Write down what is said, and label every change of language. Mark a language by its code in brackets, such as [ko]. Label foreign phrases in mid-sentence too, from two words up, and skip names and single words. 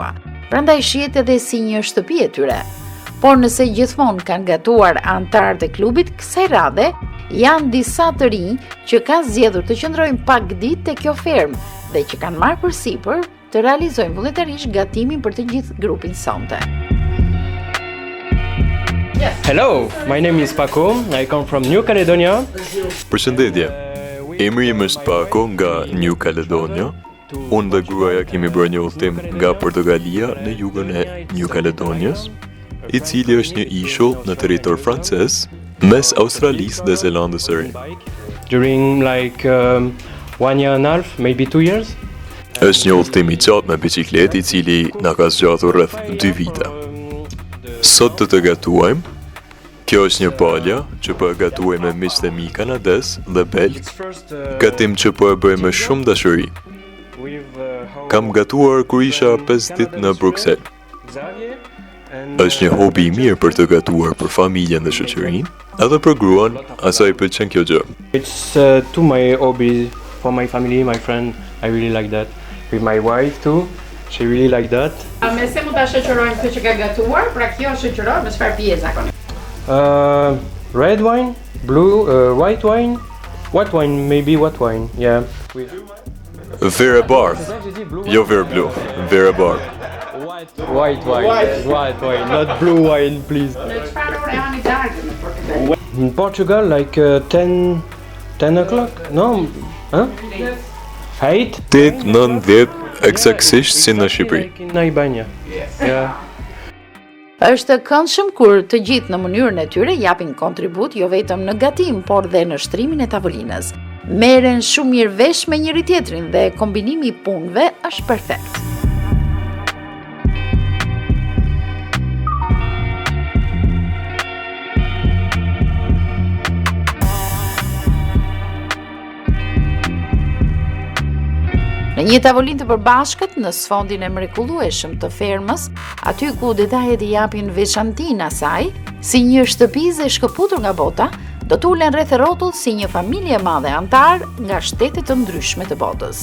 [sq] Prandaj shihet edhe si një shtëpi e tyre. Por nëse gjithmonë kanë gatuar anëtarët e klubit, kësaj radhe janë disa të rinj që kanë zgjedhur të qëndrojnë pak ditë te kjo fermë dhe që kanë marrë përsipër të realizojnë vullnetarisht gatimin për të gjithë grupin sonte. [en] Hello, my name is Paco. I come from New Caledonia. [sq] Përshëndetje. Emri im është Paco nga New Caledonia. Unë dhe gruaja kemi bërë një udhëtim nga Portogalia në jugun e New Caledonias, i cili është një ishull në territor francez mes Australisë dhe Zelandës së Re. [en] During like 1 year and a half, maybe 2 years. [sq] Është një udhëtim i gjatë me biçikletë i cili na ka zgjatur rreth 2 vite. Sot të gatuajmë. Kjo është një palja që po e gatuaj me miqtë e mi kanades dhe belg, gatim që po e bëj me shumë dashuri. Kam gatuar kur isha 5 ditë në Bruxelles. Është një hobi i mirë për të gatuar për familjen dhe shoqërinë, edhe për gruan, asaj pëlqen kjo gjë. [en] It's to my hobby, for my family, my friend, I really like that. With my wife too, she really like that. [sq] Me se mund ta shoqërojmë këtë që ka gatuar, pra kjo shoqërohet me çfarë pije zakonisht? [en] Red wine, blue, white wine, white wine, yeah. [sq] Vera bardh, jo vera blu, vera bardh. [en] White wine, not blue wine, please. [sq] Në çfarë ore hani darkën në Portugal? [en] In Portugal, like 10 o'clock, no? Huh? 8? [sq] 8, 9, 10, eksaktësisht si në Shqipëri. [en] Like in Albania, yeah. [sq] Është këndshëm kur të gjithë në mënyrën e tyre japin kontribut jo vetëm në gatim, por dhe në shtrimin e tavolinës. Merren shumë mirë vesh me njëri tjetrin dhe kombinimi i punëve është perfekt. Në një tavolinë të përbashkët në sfondin e mrekullueshëm të fermës, aty ku detajet i japin veçantinë asaj, si një shtëpizë e shkëputur nga bota, do të ulen rreth rrotull si një familje e madhe antar nga shtete të ndryshme të botës.